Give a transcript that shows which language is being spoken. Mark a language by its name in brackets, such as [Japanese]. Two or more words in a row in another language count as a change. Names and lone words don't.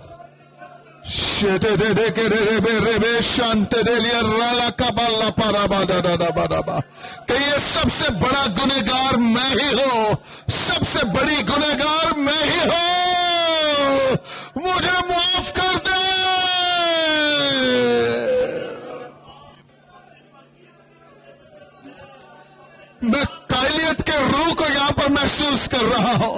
[Urdu] Shete de de ke de be rebe shante de liya rala kabala paraba da da da ba da ba. کہ یہ سب سے بڑا گنہگار میں ہی ہوں، سب سے بڑی گنہگار میں ہی ہوں، مجھے معاف کر دے. میں قائلیت کے روح کو یہاں پر محسوس کر رہا ہوں.